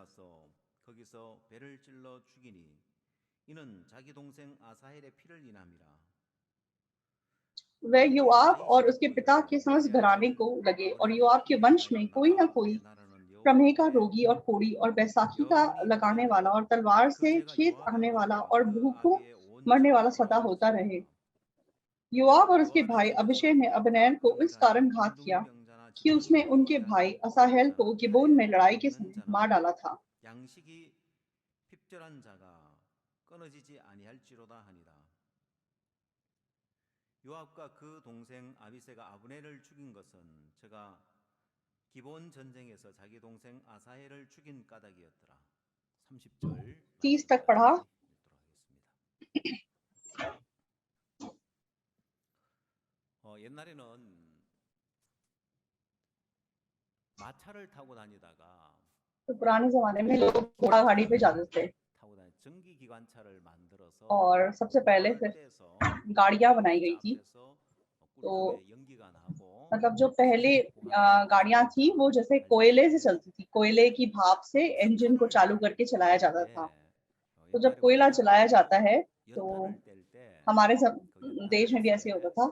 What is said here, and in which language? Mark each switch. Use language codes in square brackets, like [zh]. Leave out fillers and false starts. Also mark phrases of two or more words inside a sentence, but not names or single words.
[hi] वह योआब और उसके पिता के समस्त घराने को लगे, और योआब के वंश में कोई ना कोई प्रमेह का रोगी और कोढ़ी और बैसाखी का लगाने वाला और तलवार से खेत आने वाला और भूखों मरने वाला सदा होता रहे। योआब और उसके भाई अभिषेक ने अबनेर को इस कारण घात किया कि उसने उनके भाई असाहेल को गिबोन में लड़ाई के समय मार डाला था। [ko] 요압과 그 동생 아비새가 아브넬을 죽인 것은 제가 기본 전쟁에서 자기 동생 아사헬을 죽인 까닭이었더라. 30절 [hi] 30 तक पढ़ा। [ko] 옛날에는 마차를 타고 다니다가 [hi] तो पुराने जमाने में लोग घोड़ा गाड़ी पे जाते थे [ko] 타고 다니 전기 기관차를 만들어서 [hi] और सबसे पहले फिर गाड़ियां बनाई गई थी। तो मतलब जो पहले गाड़ियां थी वो जैसे कोयले से चलती थी, कोयले की भाप से इंजन को चालू करके चलाया जाता था। तो जब कोयला चलाया जाता है तो हमारे सब देश में भी ऐसे होता था।